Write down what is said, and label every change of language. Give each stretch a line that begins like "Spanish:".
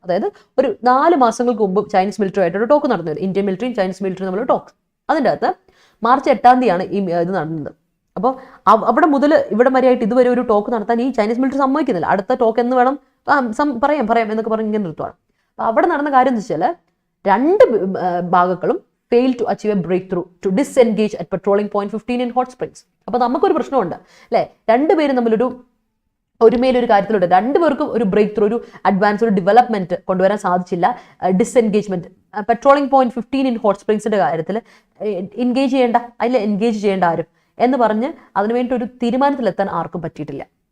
Malayalam: അതായത് ഒരു 4 മാസങ്ങൾക്ക് മുമ്പ് ചൈനീസ് മിലിറ്ററി ആയിട്ടൊരു ടോക്ക് നടന്നത്. ഇന്ത്യൻ മിലിറ്ററിയും ചൈനീസ് മിലിറ്ററിയും തമ്മിലുള്ള ടോക്ക്. അതിൻ്റെ അകത്ത് March 8 ഈ ഇത് നടന്നത്. അപ്പോൾ അവിടെ മുതൽ ഇവിടെ വരെയായിട്ട് ഇതുവരെ ഒരു ടോക്ക് നടത്താൻ ഈ ചൈനീസ് മിലിറ്ററി സമ്മതിക്കുന്നില്ല. അടുത്ത ടോക്ക് എന്ന് വേണം പറയാം എന്നൊക്കെ പറഞ്ഞ് ഇങ്ങനെ നിർത്തുവാണ്. അപ്പോൾ അവിടെ നടന്ന കാര്യം എന്ന് വെച്ചാൽ രണ്ട് ഭാഗങ്ങളും
English: failed to achieve a breakthrough to disengage at patrolling point 15 in Hot Springs.
Malayalam: അപ്പോൾ നമുക്കൊരു പ്രശ്നമുണ്ട് അല്ലേ? രണ്ടുപേരും തമ്മിലൊരു ഒരുമയിലൊരു കാര്യത്തിലൂടെ രണ്ടുപേർക്കും ഒരു ബ്രേക്ക് ത്രൂ, ഒരു അഡ്വാൻസ്, ഒരു ഡെവലപ്മെന്റ് കൊണ്ടുവരാൻ സാധിച്ചില്ല. ഡിസ്എൻഗേജ്മെന്റ് പെട്രോളിംഗ് പോയിന്റ് 15 ഇൻ ഹോട്ട് സ്പ്രിങ്സിന്റെ കാര്യത്തിൽ എൻഗേജ് ചെയ്യേണ്ട ആരും എന്ന് പറഞ്ഞ് അതിനുവേണ്ടി ഒരു തീരുമാനത്തിലെത്താൻ ആർക്കും പറ്റിയിട്ടില്ല.